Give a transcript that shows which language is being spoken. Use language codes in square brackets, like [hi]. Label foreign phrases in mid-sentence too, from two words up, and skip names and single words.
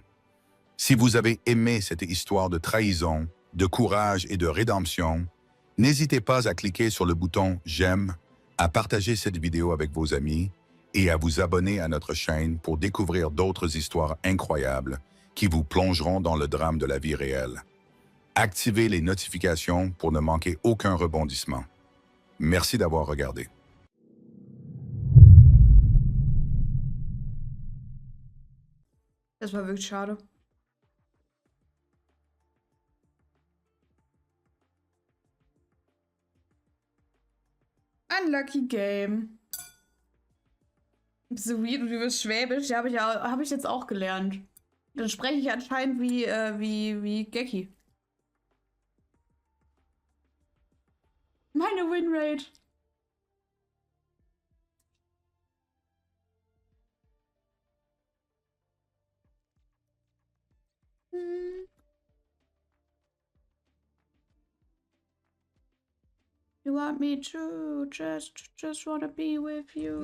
[fr] Si vous avez aimé cette histoire de trahison, de courage et de rédemption, n'hésitez pas à cliquer sur le bouton « J'aime », à partager cette vidéo avec vos amis et à vous abonner à notre chaîne pour découvrir d'autres histoires incroyables qui vous plongeront dans le drame de la vie réelle. Activez les notifications pour ne manquer aucun rebondissement. Merci d'avoir regardé. [de] Das war wirklich schade. [en] Unlucky Game. So weird [de] und über Schwäbisch, ja, hab ich jetzt auch gelernt. Dann spreche ich anscheinend wie Gecki. Meine Winrate. [en] You want me to just wanna be with you.